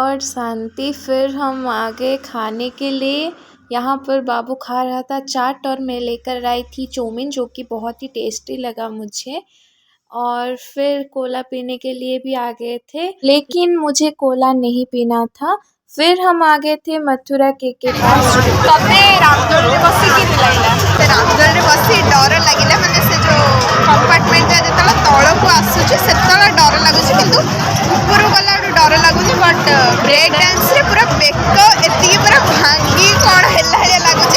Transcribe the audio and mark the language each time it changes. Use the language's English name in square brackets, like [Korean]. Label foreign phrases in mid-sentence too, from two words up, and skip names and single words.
[Hindi] फिर हम आ गए खाने के लिए यहाँ पर बाबू खा रहा था चाट और मैं लेकर आई थी चाउमीन, जो कि बहुत ही टेस्टी लगा मुझे। और फिर कोला पीने के लिए भी आ गए थे, लेकिन मुझे कोला नहीं पीना था। फिर हम आ गए थे मथुरा केक के पास। [Odia] ତମେ ରାମଦୋଳିରେ ବସିକି ଲାଗିଲା ସେ ରାମଦୋଳିରେ ବସି ଡର ଲାଗିଲା ମାନେ ସେ ଯେଉଁ କମ୍ପାର୍ଟମେଣ୍ଟଟା ଯେତେବେଳେ ତଳକୁ ଆସୁଛି ସେତେବେଳେ ଡର ଲାଗୁଛି, କିନ୍ତୁ ଉପରକୁ ଗଲାଠୁ ଡର ଲାଗୁନି। ବଟ୍ [English] break danceରେ [Odia] ପୁରା ବେକ ଏତିକି ପୁରା ଭାଙ୍ଗି କ'ଣ ହେଲା ଭଳିଆ ଲାଗୁଛି।